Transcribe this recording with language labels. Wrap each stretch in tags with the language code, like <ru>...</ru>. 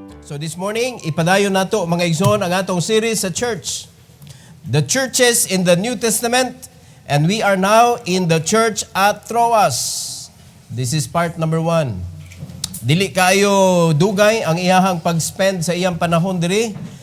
<ceb>So this morning, ipadayon nato mga igsoon ang atong series sa church.</ceb> <en>The churches in the New Testament, and we are now in the church at Troas. This is part number 1.</en> <ceb>Dili kayo dugay ang iyahang pag-spend sa iyang panahon diri.</ceb>